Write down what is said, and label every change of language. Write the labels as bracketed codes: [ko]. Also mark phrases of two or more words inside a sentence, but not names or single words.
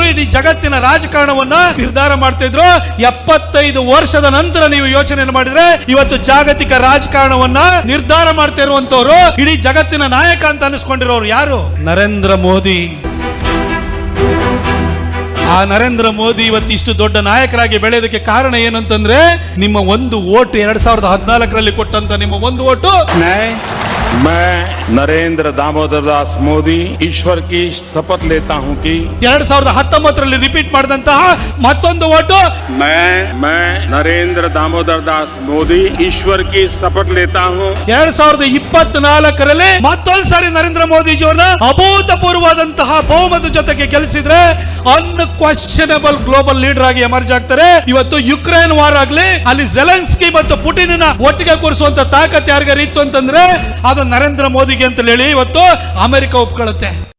[kn] ಇಡೀ ಜಗತ್ತಿನ ರಾಜಕಾರಣವನ್ನ ನಿರ್ಧಾರ ಮಾಡ್ತಿದ್ರು. 75 ವರ್ಷದ ನಂತರ ನೀವು ಯೋಚನೆ ಮಾಡಿದ್ರೆ ಇವತ್ತು ಜಾಗತಿಕ ರಾಜಕಾರಣವನ್ನ ನಿರ್ಧಾರ ಮಾಡ್ತಾ ಇರುವಂತವ್ರು, ಇಡೀ ಜಗತ್ತಿನ ನಾಯಕ ಅಂತ ಅನಿಸ್ಕೊಂಡಿರೋರು ಯಾರು? ನರೇಂದ್ರ ಮೋದಿ. ಆ ನರೇಂದ್ರ ಮೋದಿ ಇವತ್ತು ಇಷ್ಟು ದೊಡ್ಡ ನಾಯಕರಾಗಿ ಬೆಳೆಯೋದಕ್ಕೆ ಕಾರಣ ಏನಂತಂದ್ರೆ ನಿಮ್ಮ ಒಂದು ಓಟು. 2014ರಲ್ಲಿ ಕೊಟ್ಟಂತ ನಿಮ್ಮ ಒಂದು ಓಟು. [hi] मैं नरेंद्र दामोदर दास मोदी ईश्वर की शपथ लेता हूं कि [kn] 2019ರಲ್ಲಿ ರಿಪೀಟ್ ಮಾಡಿದಂತಹ ಮತ್ತೊಂದು ಓಟು. [hi] मैं नरेंद्र दामोदर दास मोदी ईश्वर की शपथ लेता हूं [kn] 2024ರಲ್ಲಿ ಮತ್ತೊಂದ್ಸಾರಿ ನರೇಂದ್ರ ಮೋದಿಜಿ ಅವರನ್ನ ಅಭೂತಪೂರ್ವವಾದಂತಹ ಬಹುಮತ ಜೊತೆಗೆ ಗೆಲ್ಲಿಸಿದ್ರೆ [en] unquestionable global leader [kn] ಆಗಿ ಎಮರ್ಜ್ ಆಗ್ತಾರೆ. ಇವತ್ತು ಯುಕ್ರೇನ್ ವಾರ್ ಆಗ್ಲಿ, ಅಲ್ಲಿ ಜೆಲೆನ್ಸ್ಕಿ ಮತ್ತು ಪುಟಿನ್ ಒಟ್ಟಿಗೆ ಕೂರಿಸುವಂತ ತಾಕತ್ ಯಾರಿಗಾರ ಇತ್ತು ಅಂತಂದ್ರೆ ಅದು ನರೇಂದ್ರ ಮೋದಿಗೆ ಅಂತ ಹೇಳಿ ಇವತ್ತು ಅಮೆರಿಕ ಒಪ್ಕೊಳ್ಳುತ್ತೆ.